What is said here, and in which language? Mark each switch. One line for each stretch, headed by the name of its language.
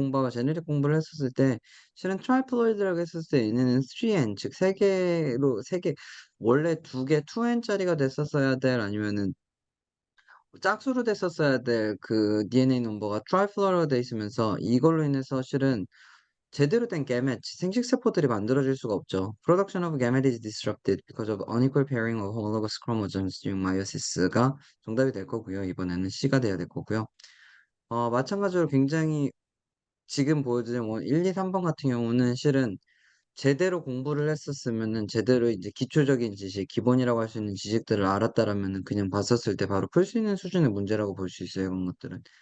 Korean: 제네릭 공부를 했었을 때 실은 트라이플로이드라고 했었을 때 얘네는 3n 즉 3개 원래 2개 2n짜리가 됐었어야 될 아니면은 짝수로 됐었어야 될 그 DNA 넘버가 트라이플로이드가 돼 있으면서 이걸로 인해서 실은 제대로 된 게메트, 생식세포들이 만들어질 수가 없죠.
English: Production of gamete is disrupted because of unequal pairing of homologous chromosomes during meiosis가
Korean: 정답이 될 거고요. 이번에는 C가 돼야 될 거고요. 마찬가지로 굉장히 지금 보여드린 1, 2, 3번 같은 경우는 실은 제대로 공부를 했었으면은 제대로 이제 기초적인 지식, 기본이라고 할 수 있는 지식들을 알았다라면은 그냥 봤었을 때 바로 풀 수 있는 수준의 문제라고 볼 수 있어요. 그런 것들은.